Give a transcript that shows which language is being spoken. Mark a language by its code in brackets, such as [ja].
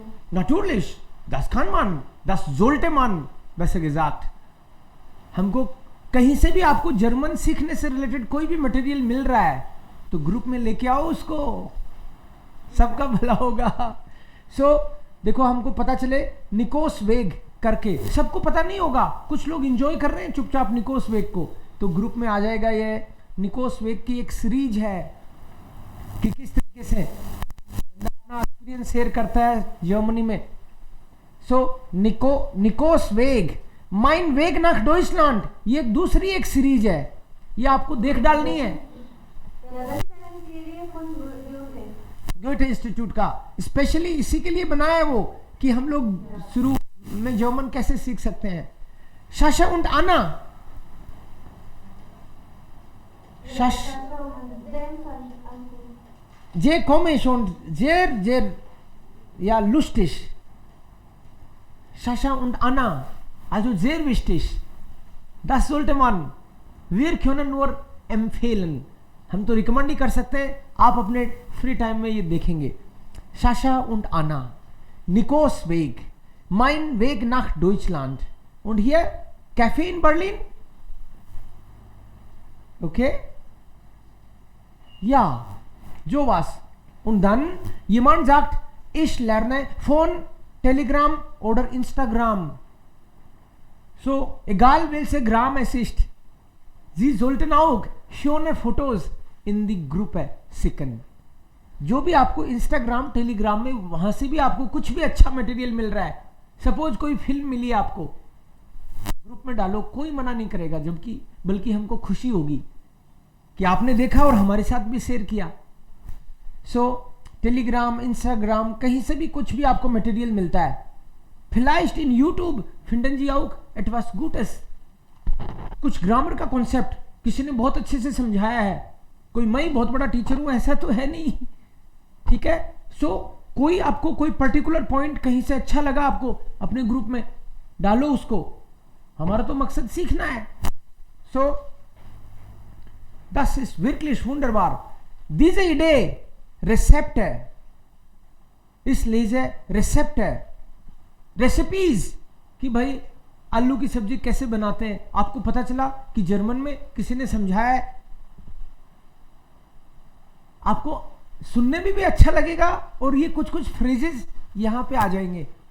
[de] natürlich, das kann man, das sollte man, besser gesagt. [hi] हमको कहीं से भी आपको जर्मन सीखने से रिलेटेड कोई भी मटेरियल मिल रहा है तो ग्रुप में लेके आओ उसको, सबका भला होगा. सो देखो, हमको पता चले निकोस वेग करके, सबको पता नहीं होगा, कुछ लोग एंजॉय कर रहे हैं चुपचाप निकोस वेग को, तो ग्रुप में आ जाएगा. ये निकोस वेग की एक सीरीज है कि किस तरीके से अपना एक्सपीरियंस शेयर करता है जर्मनी में. सो निकोस वेग, माइन वेग नाख डॉइचलैंड, ये दूसरी एक सीरीज है, ये आपको देख डालनी है. गोएथे इंस्टीट्यूट का स्पेशली इसी के लिए बनाया है वो, कि हम लोग शुरू में जर्मन कैसे सीख सकते हैं. [de] साशा und Anna, sehr komisch und sehr ja lustig. Sascha und Anna, also sehr wichtig. Das sollte man, wir können nur empfehlen. [hi] हम तो रिकमेंड ही कर सकते हैं, आप अपने फ्री टाइम में ये देखेंगे. [de] Sascha und Anna, Nikos Weg, mein Weg nach Deutschland und hier Café in Berlin. Okay? Ja, sowas. Und dann jemand sagt, ich lerne von Telegram oder Instagram. So, egal welche Gram es ist, Sie sollten auch schöne Fotos in die Gruppe schicken. [hi] जो भी आपको Instagram Telegram में, वहां से भी आपको कुछ भी अच्छा मटेरियल मिल रहा है, सपोज कोई फिल्म मिली आपको, ग्रुप में डालो, कोई मना नहीं करेगा, जबकि बल्कि हमको खुशी होगी कि आपने देखा और हमारे साथ भी शेयर किया. सो टेलीग्राम, इंस्टाग्राम, कहीं से भी कुछ भी आपको मटेरियल मिलता है. [de] vielleicht in YouTube finden Sie auch etwas Gutes. [hi] कुछ ग्रामर का कॉन्सेप्ट किसी ने बहुत अच्छे से समझाया है. कोई मैं बहुत बड़ा टीचर हूं ऐसा तो है नहीं, ठीक है. सो कोई आपको कोई पर्टिकुलर पॉइंट कहीं से अच्छा लगा, आपको अपने ग्रुप में डालो उसको. हमारा तो मकसद सीखना है. [de] सो das ist wirklich wunderbar. Diese Idee Rezepte, ich lese Rezepte, [hi] recipes, कि भाई आलू की सब्जी कैसे बनाते हैं. आपको पता चला कि जर्मन में किसी ने समझाया है, आपको सुनने में भी अच्छा लगेगा और ये कुछ कुछ फ्रेजेस यहां पे आ जाएंगे.